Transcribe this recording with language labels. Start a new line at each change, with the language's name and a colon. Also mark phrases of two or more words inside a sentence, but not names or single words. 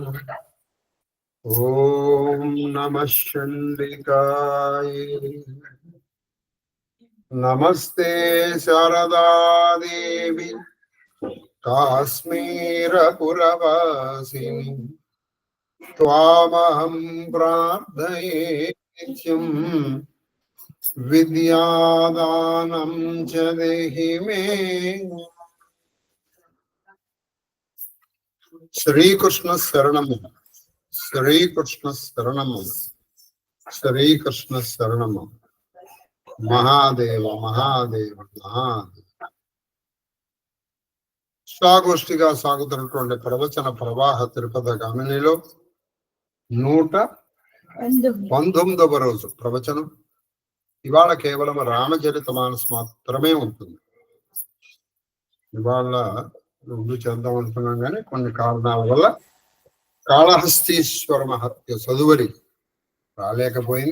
Sanskrit: ओम नमः चंडिकाय नमस्ते शारदा देवी काश्मीरपुरवासिनी त्वामहं प्रार्थये नित्यं विद्यादानं च देहि मे। श्रीकृष्ण शरणम् श्रीकृष्ण शरणम् श्रीकृष्ण शरणम्। महादेव महादेव महादेव।
Telugu: సాగోష్ఠిగా సాగుతున్నటువంటి ప్రవచన ప్రవాహ తిరుపతి గమనిలో 119వ రోజు ప్రవచనం. ఇవాళ కేవలం రామచరిత మానస్ మాత్రమే ఉంటుంది. ఇవాళ ముందు చేద్దాం అనుకున్నాం కానీ కొన్ని కారణాల వల్ల కాళహస్తీశ్వర మహత్య చదువరి రాలేకపోయింది.